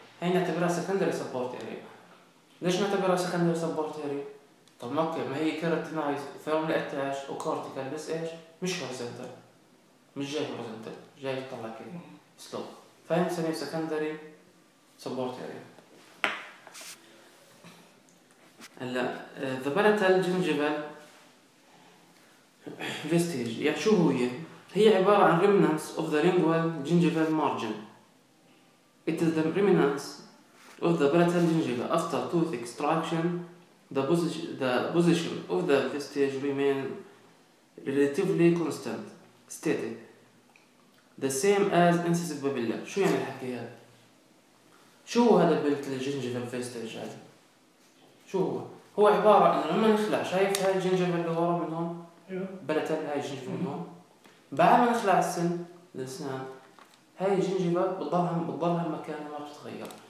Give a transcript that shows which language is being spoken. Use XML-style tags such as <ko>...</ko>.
<ar>هاي نعتبرها سكندري سبورت اريا. ليش نعتبرها سكندري سبورت اريا؟ طب اوكي ما هي</ar> <en>keratinized firmly attach وكورتيكال،</en> <ar>بس ايش؟ مش هورزنتال، مش جاي هورزنتال، جاي تطلع كده سلوب، فهي بنسميها سكندري سبورت اريا. هلا ذا بلاتال جنجبل فيستيج، يعني شو هي؟ هي عبارة عن</ar> <en>Remnants of the lingual gingival margin. It is the remnants of the palatal gingiva after tooth extraction. The position of the vestige remain relatively constant, static, the same as incisive papilla.</en> <ar>شو يعني الحكي هذا؟ شو هو هذا palatal gingival vestige هذا؟ شو هو؟ هو عبارة إنه لما نخلع، شايف هاي الجنجبة اللي ورا من هون؟ بلتال هاي الجنجبة من هون؟ بعد ما نخلع السن الأسنان هاي الجنجبة بتضلها مكانها ما بتتغير.</ar>